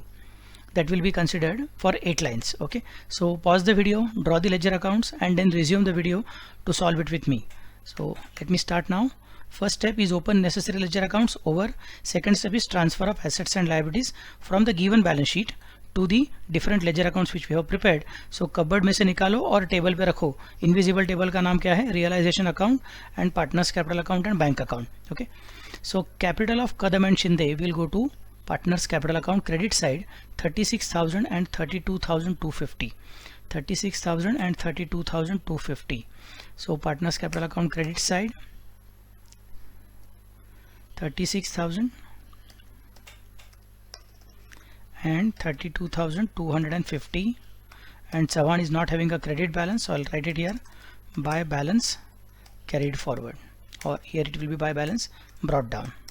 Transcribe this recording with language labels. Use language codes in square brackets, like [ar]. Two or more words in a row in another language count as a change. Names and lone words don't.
[en] That will be considered for 8 lines. Okay, so pause the video, draw the ledger accounts, and then resume the video to solve it with me. So let me start now. First step is open necessary ledger accounts over. Second step is transfer of assets and liabilities from the given balance sheet to the different ledger accounts which we have prepared. [hi] So cupboard में से निकालो और टेबल पे रखो. [en] Invisible table [hi] का नाम क्या है? [en] Realization account and partners capital account and bank account. Okay, so capital of Kadam and Shinde will go to partners capital account credit side, 36,000 and 32,250. 36,000 and 32,250. So partners capital account credit side 36,000 and 32,250, and Chauhan is not having a credit balance, so I'll write it here: by balance carried forward, or here it will be by balance brought down.